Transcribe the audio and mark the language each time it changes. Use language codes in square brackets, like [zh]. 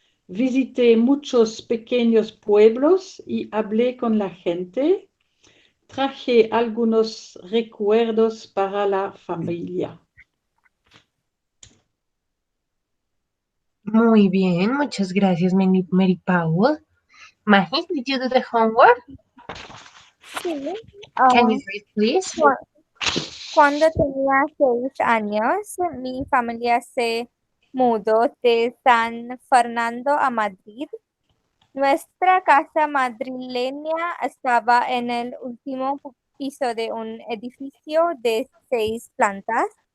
[es] Visité muchos pequeños pueblos y hablé con la gente. Traje algunos recuerdos para la familia. Muy bien, muchas gracias, Mary Powell. [en] Magi, did you do the homework? [es] Sí. [en] Can you read, please? [es] Cuando tenía 6 años, mi familia se mudó de San Fernando a Madrid. Nuestra casa madrileña estaba en el último piso de un edificio de 6 plantas.